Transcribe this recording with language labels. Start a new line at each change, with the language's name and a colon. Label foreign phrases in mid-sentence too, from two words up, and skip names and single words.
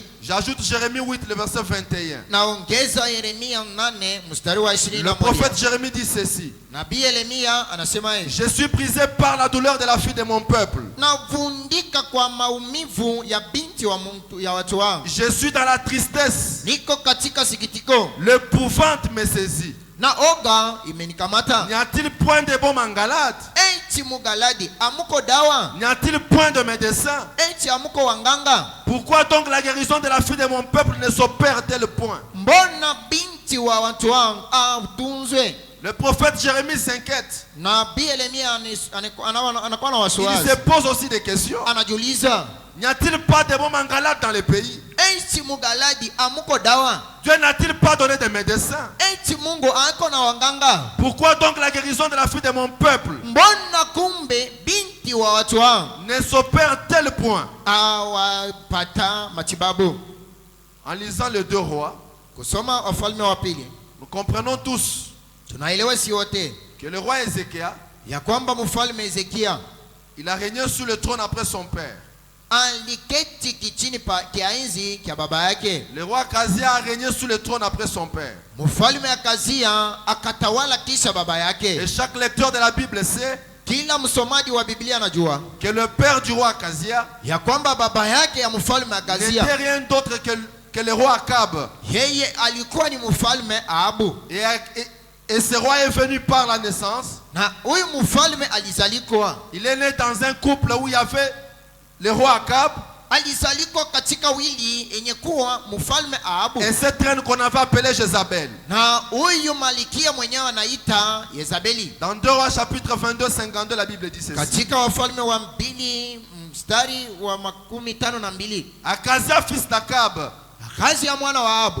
French: J'ajoute Jérémie 8, le verset 21.
Swahili: Naongeza Yeremia 8 mstari wa 21.
French: Le prophète Jérémie dit ceci.
Swahili: Nabii Yeremia anasema hivi:
French: Je suis brisé par la douleur de la fille de mon peuple.
Swahili: navundika kwa maumivu ya binti wa mtu ya watu wangu.
French: Je suis dans la tristesse.
Swahili: Niko katika sikitiko
French: L'épouvante me saisit.
Swahili: na oga imenikamata.
French: N'y a-t-il point de baume en Galade?
Swahili: Eti mugaladi amuko dawa?
French: N'y a-t-il point de médecin?
Swahili: Eti amuko wanganga?
French: Pourquoi donc la guérison de la fille de mon peuple ne s'opère-t-elle point?
Swahili: Mbona binti wa watu wangu atunzwe?
French: Le prophète Jérémie s'inquiète.
Swahili: Nabii Yeremia anakuwa na
French: Il
Swahili: wasiwasi,
French: se pose aussi des questions.
Swahili: anajiuliza
French: N'y a-t-il pas de baume en Galade dans le pays?
Swahili: eti mugaladi amuko dawa?
French: Dieu n'a-t-il pas donné de médecins?
Swahili: Eti Mungu ako na wanganga?
French: Pourquoi donc la guérison de la fille de mon peuple
Swahili: Mbona kumbe binti wa watu wangu
French: ne s'opère-t-elle point?
Swahili: awapata matibabu?
French: En lisant les 2 rois,
Swahili: Kusoma Wafalme wa Pili,
French: nous comprenons tous
Swahili: tunaelewa si wote
French: que le roi Ézéchias,
Swahili: ya kwamba mfalme Hezekia
French: il a régné sur le trône après son père.
Swahili: aliketi kichini pa kiaenzi kia baba yake.
French: Le roi Akazia a régné sur le trône après son père.
Swahili: Mfalme Akazia akatawala kisha baba
French: Et
Swahili: yake.
French: chaque lecteur de la Bible sait
Swahili: Kila msomaji wa Biblia anajua
French: que le père du roi Akazia
Swahili: ya kwamba baba yake ya mfalme
French: n'était Akazia rien d'autre que le roi Akab.
Swahili: yeye alikuwa ni mfalme Ahabu,
French: Et ce roi est venu par la naissance.
Swahili: na huyu mfalme alizalikwa
French: Il est né dans un couple où il y avait le roi Akab
Swahili: alizalikwa katika wili yenye kuwa mfalme Ahabu
French: et cette reine qu'on avait appelée Jézabel.
Swahili: na huyu malikia mwenyewe anaita Yezabeli.
French: Dans 2 Rois chapitre 22, 52, la Bible dit ceci.
Swahili: Katika Wafalme wa 2 mstari wa 52,
French: Akazia, fils d'Akab,
Swahili: Akazi ya mwana wa Ahabu